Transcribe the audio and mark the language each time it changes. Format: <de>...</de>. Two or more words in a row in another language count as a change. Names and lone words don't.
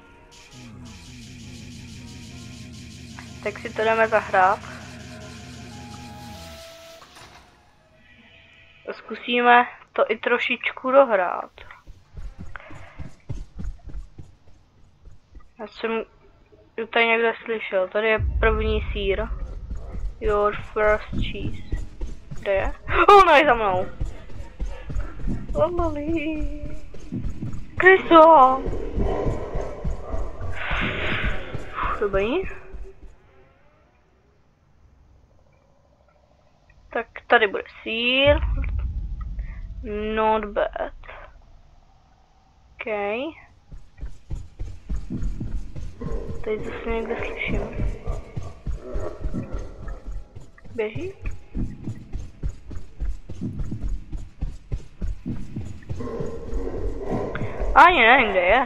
<cs>Tak si to jdeme zahrát. A zkusíme to i trošičku dohrát. Já jsem tady někde slyšel, tady je první sýr.</cs> <en>Your first cheese.</en> <cs>Kde je?</cs> <en>Oh, no,</en> <cs>je za mnou. Lololi. Kryso. Dobrý. Tak tady bude sýr.</cs> <en>Not bad.</en> <cs>Okay. Tady zase někde slyším. Běží? Ani nevím, kde je.</cs>